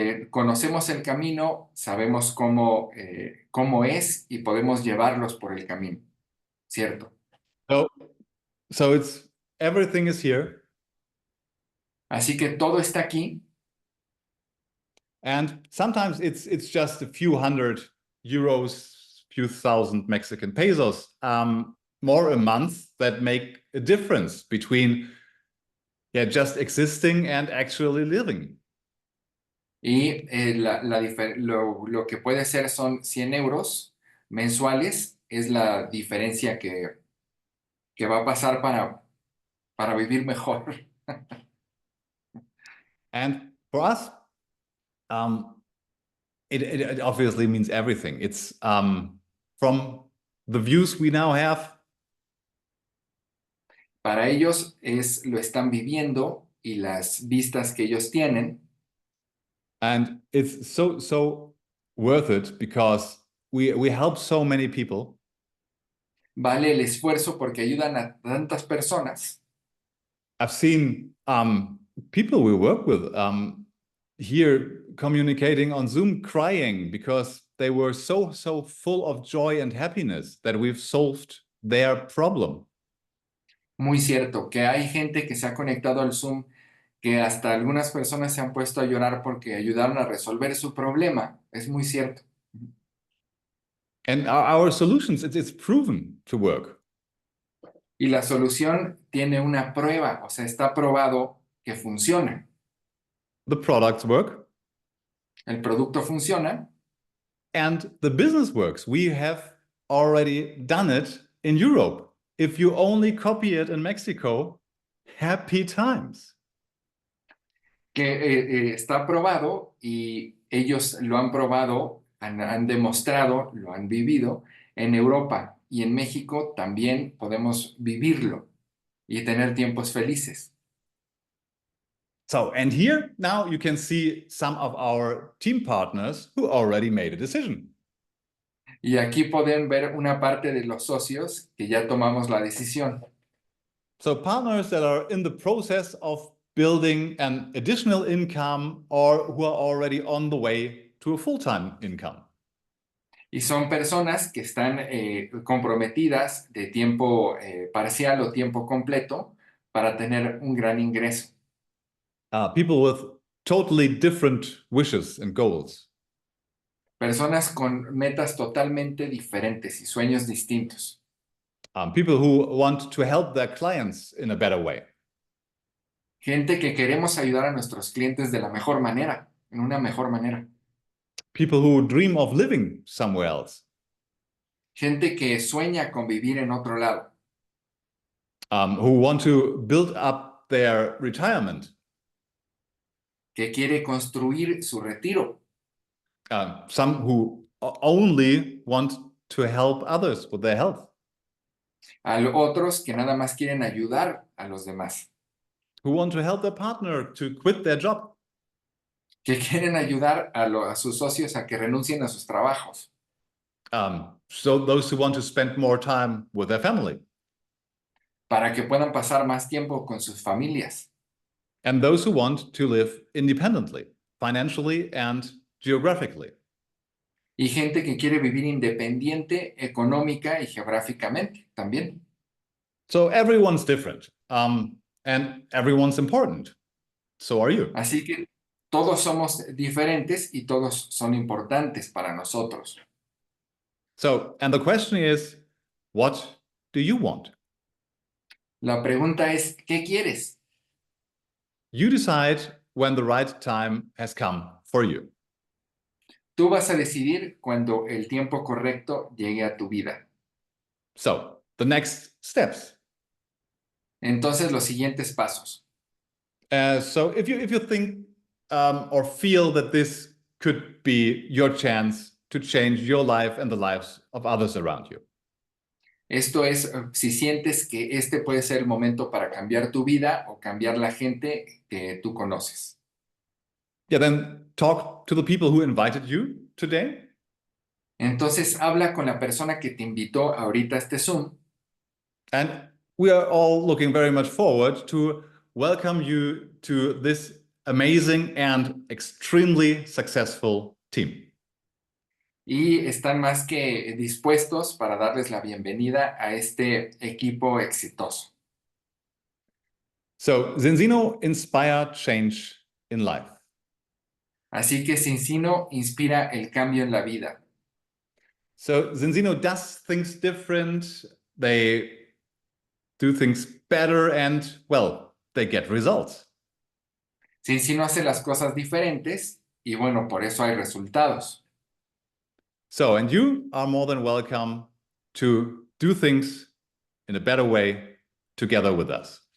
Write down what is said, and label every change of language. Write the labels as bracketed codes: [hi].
[es] Conocemos el camino, sabemos cómo es y podemos llevarlos por el camino, ¿cierto? [en] So it's everything is here. [es] Así que todo está aquí. [en] And sometimes it's just a few hundred euros, few thousand Mexican pesos, more a month that make a difference between just existing and actually living. [es] Y lo que puede ser son 100 euros mensuales, es la diferencia que va a pasar para vivir mejor. [en] And for us, it obviously means everything. It's from the views we now have. [es] Para ellos lo están viviendo y las vistas que ellos tienen. [en] And it's so worth it because we help so many people. [es] Vale el esfuerzo porque ayudan a tantas personas. [en] I've seen people we work with here communicating on Zoom crying because they were so full of joy and happiness that we've solved their problem. [es] Muy cierto, que hay gente que se ha conectado al Zoom que hasta algunas personas se han puesto a llorar porque ayudaron a resolver su problema. Es muy cierto. [en] And our solutions, it's proven to work. [es] Y la solución tiene una prueba, o sea, está probado que funciona. [en] The products work [es] El producto funciona [en] and the business works. We have already done it in Europe. If you only copy it in Mexico, happy times. [es] que está probado y ellos lo han probado, han demostrado, lo han vivido en Europa y en México también podemos vivirlo y tener tiempos felices. [en] So, and here now you can see some of our team partners who already made a decision. [es] Y aquí pueden ver una parte de los socios que ya tomamos la decisión. [en] So partners that are in the process of building an additional income or who are already on the way to a full-time income. [es] Y son personas que están comprometidas de tiempo parcial o tiempo completo para tener un gran ingreso. [en] People with totally different wishes and goals. [es] Personas con metas totalmente diferentes y sueños distintos. [en] People who want to help their clients in a better way. [es] Gente que queremos ayudar a nuestros clientes de la mejor manera, en una mejor manera. [en] People who dream of living somewhere else. [es] Gente que sueña con vivir en otro lado. [en] Who want to build up their retirement. [es] Que quiere construir su retiro. [en] Some who only want to help others with their health. [es] A otros que nada más quieren ayudar a los demás. [en] Who want to help their partner to quit their job. [es] Que quieren ayudar a sus socios a que renuncien a sus trabajos. [en] So those who want to spend more time with their family. [es] Para que puedan pasar más tiempo con sus familias. [en] And those who want to live independently, financially and geographically. [es] Y gente que quiere vivir independiente económica y geográficamente también. [en] So everyone's different, and everyone's important. So are you. [es] Así que todos somos diferentes y todos son importantes para nosotros. [en] So, and the question is, what do you want? [es] La pregunta es, ¿qué quieres? [en] You decide when the right time has come for you. [es] Tú vas a decidir cuando el tiempo correcto llegue a tu vida. [en] So, the next steps. [es] Entonces, los siguientes pasos. [en] So if you think or feel that this could be your chance to change your life and the lives of others around you. [es] Esto es, si sientes que este puede ser el momento para cambiar tu vida o cambiar la gente que tú conoces. [en] Yeah, then talk to the people who invited you today. [es] Entonces, habla con la persona que te invitó ahorita a este Zoom. [en] And we are all looking very much forward to welcome you to this amazing and extremely successful team. [es] Y están más que dispuestos para darles la bienvenida a este equipo exitoso. [en] So, Zinzino inspire change in life. [es] Así que Zinzino inspira el cambio en la vida. [en] So, Zinzino does things different. They do things better and, well, they get results. [es] Zinzino hace las cosas diferentes y bueno, por eso hay resultados. [en] So, and you are more than welcome to do things in a better way together with us.